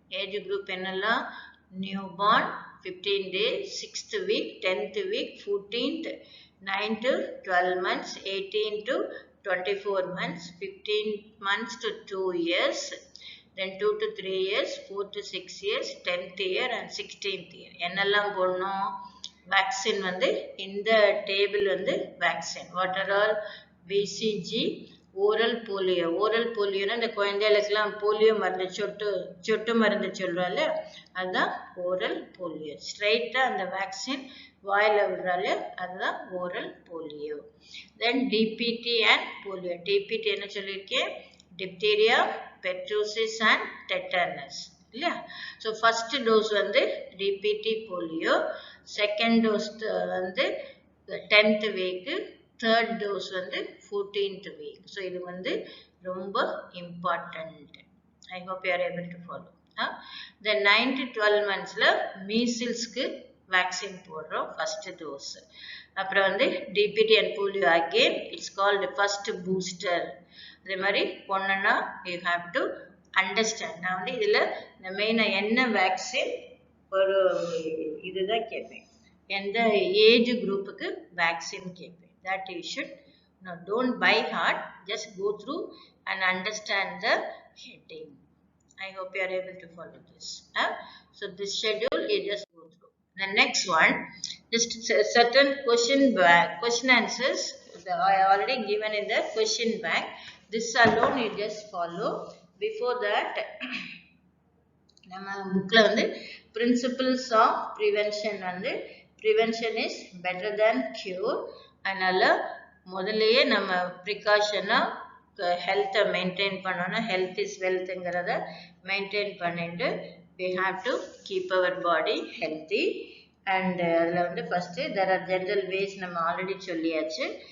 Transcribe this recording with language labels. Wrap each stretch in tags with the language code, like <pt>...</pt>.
<en>Age group என்னெல்லாம்? Newborn 15 days, 6th week, 10th week, 14th, 9 to 12 months, 18 to 24 months, 15 months to 2 years, then 2 to 3 years, 4 to 6 years, 10th year and 16th year.</en> <ta>என்னெல்லாம் போடணும்? Vaccine வந்து இந்த table வந்து vaccine.</ta> <en>What are all? BCG, oral polio.</en> <ta>Oral polio na இந்த குழந்தைகளுக்கெல்லாம் polio மருந்து சொட்டு மருந்து சொல்றால அதுதான் oral polio. ஸ்ட்ரைட்டா அந்த வேக்சின் வாயில விடுறால அதுதான் oral polio.</ta> <en>Then DPT and polio. DPT</en> <ta>என்ன சொல்லியிருக்கேன்?</ta> <en>Diphtheria, pertussis and tetanus.</en> <ta>இல்லையா?</ta> <en>So first dose வந்து DPT polio, second dose வந்து 10th week, third dose வந்து 14th week.</en> <ta>So இது வந்து ரொம்ப important.</ta> <en>I hope you are able to follow. The 9 to 12 monthsல measlesக்கு vaccine போடுறோம் first dose. அப்புறம் வந்து DPT and polio again it's called first booster.</en> <ta>அதே மாதிரி பொண்ணுன்னா</ta> <en>you have to understand.</en> <ta>நான் வந்து இதுல இந்த மெயினா என்ன வேக்சின் ஒரு இதுதான் கேட்பேன். எந்த ஏஜ் குரூப்புக்கு வேக்சின் கேட்பேன்.</ta> <en>That you should don't by heart, just go through and understand the heading. I hope you are able to follow this. So this schedule you just go through. The next one, just certain question answers I already given in the question bank. This alone you just follow. Before that,</en> <ta>நம்ம bookல வந்து</ta> <en>principles of prevention வந்து prevention is better than cure.</en> <ta>அதனால முதல்லயே நம்ம precaution ஹெல்த்தை maintain பண்ணணும். Health is வெல்த்ங்கிறத maintain பண்ணிட்டு</ta> <en>we have to keep our body healthy.</en> <ta>And அதில் வந்து first</ta> <en>there are general ways</en> <ta>நம்ம ஆல்ரெடி சொல்லியாச்சு.</ta>